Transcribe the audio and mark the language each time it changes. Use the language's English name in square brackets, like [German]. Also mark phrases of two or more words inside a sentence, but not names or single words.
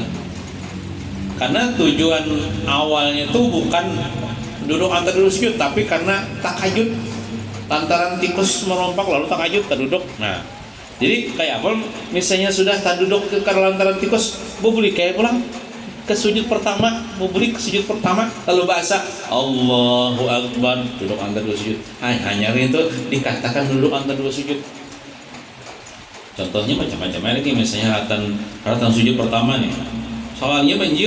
[Banjar] Karena tujuan awalnya tuh bukan duduk antara dua sujud, tapi karena takajud, lantaran tikus merompak lalu takajud tak duduk. Nah, jadi kayak apa? Misalnya sudah tak duduk karena lantaran tikus, boleh kayak pulang ke sujud pertama, boleh ke sujud pertama, lalu bahasa Allahu Akbar, duduk antara dua sujud. Hanya itu dikatakan duduk antara dua sujud. Contohnya macam-macam lagi, misalnya haratan sujud pertama nih, soalnya banjir.